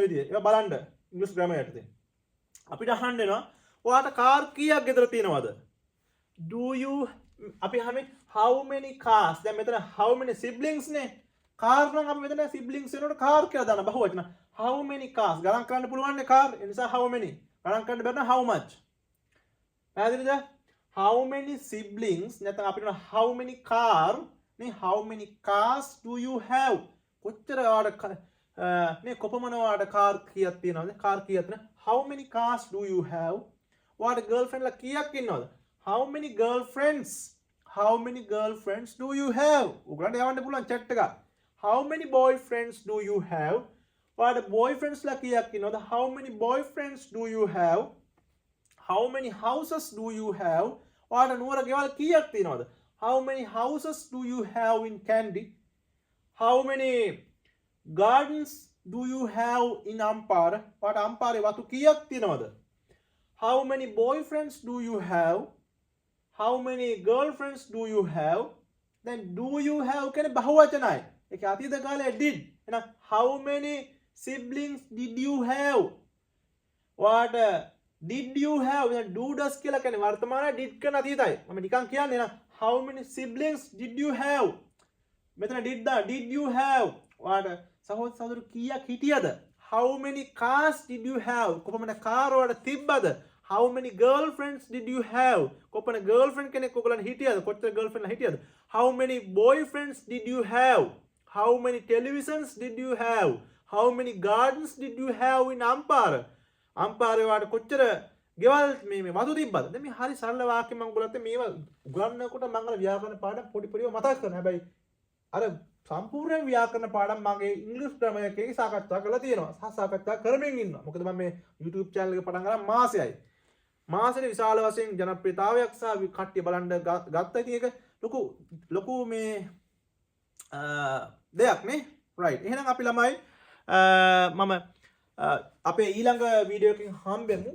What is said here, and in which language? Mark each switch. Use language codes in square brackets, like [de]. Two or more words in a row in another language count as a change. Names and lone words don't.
[si] විදිහ ඒවා බලන්න ඉංග්‍රීසි ග්‍රැමර් යටතේ අපිට අහන්න වෙනවා ඔයාට කාර් කීයක් ගෙදර තියෙනවද [en] do you [si] අපි හැම [en] how many cars [si] දැන් මෙතන how [en] many siblings [si] නේ කාර් නම් අපි මෙතන siblings වෙනකොට කාර් කියලා දාන බහුවචන [en] how many cars [si] ගණන් කරන්න පුළුවන් නේ කාර් ඒ නිසා [en] how many [si] ගණන් කරන්න බැරි නම් [en] how much [si] පැහැදිලිද [en] how many siblings [si] නැත්නම් අපිට [en] how many car [si] නේ [en] how many cars do you have [si] කොච්චර ඔයාට මේ කොපමණ ඔයාට කාර් කීයක් තියෙනවද කාර් කීයක් තියෙනවද [en] how many cars do you have [si] ඔයාට girlfriend ලා කීයක් ඉන්නවද [en] how many girlfriends do you have [si] උගලන්ට යවන්න පුළුවන් chat එක [en] how many boyfriends do you have [si] ඔයාට boyfriends ලා කීයක් ඉන්නවද [en] how many boyfriends do you have how many houses do you have [si] ඔයාට නුවර ගෙවල් කීයක් තියෙනවද [en] how many houses do you have in Kandy how many gardens do you have in Ampara [si] ඔයාට අම්පාරේ වතු කීයක් තියෙනවද [en] how many boyfriends do you have how many girlfriends do you have then do you have [si] කියන්නේ බහුවචනයි ඒක අතීත කාලේ [en] did එහෙනම් how many siblings did you have ඔයාට did you have do does [si] කියලා කියන්නේ වර්තමානයේ [en] did [si] කරන අතීතයි මම නිකන් කියන්නේ [en] නේද how many siblings did you have මෙතන did you have [si] ඔයාට සහෝදර සහෝදරි කීයක් හිටියද [en] how many cars did you have [si] කොපමණ කාර් ඔයාට තිබ්බද [en] how many girlfriends did you have කොපමණ girlfriend [si] කෙනෙක් ඔයගලන් හිටියද කොච්චර [en] girlfriend [si] ලා හිටියද [en] how many boyfriends did you have how many televisions did you have how many gardens did you have in Ampara [si] අම්පාරේ වාට කොච්චර ගෙවල් මේ වතු තිබ්බද දැන් මේ හරි සරල වාක්‍ය මම ඔයගොල්ලන්ට මේවා උගන්වනකොට මම අර ව්‍යාකරණ පාඩම් පොඩිව මතක් කරනවා හැබැයි අර සම්පූර්ණ ව්‍යාකරණ පාඩම් මගේ ඉංග්‍රීසි ග්‍රැමර් එකේ සාකච්ඡා කරලා තියෙනවා සාකච්ඡා කරමින් ඉන්නවා මොකද මම මේ YouTube channel එක පටන් ගන්න මාසෙයි මාසෙට විශාල වශයෙන් ජනප්‍රියතාවයක් සහ කට්ටිය බලන්න ගත්තා ඉතින් ඒක ලොකු මේ දෙයක් නේ right එහෙනම් අපි ළමයි මම අපේ ඊළඟ වීඩියෝ එකකින් හම්බෙමු.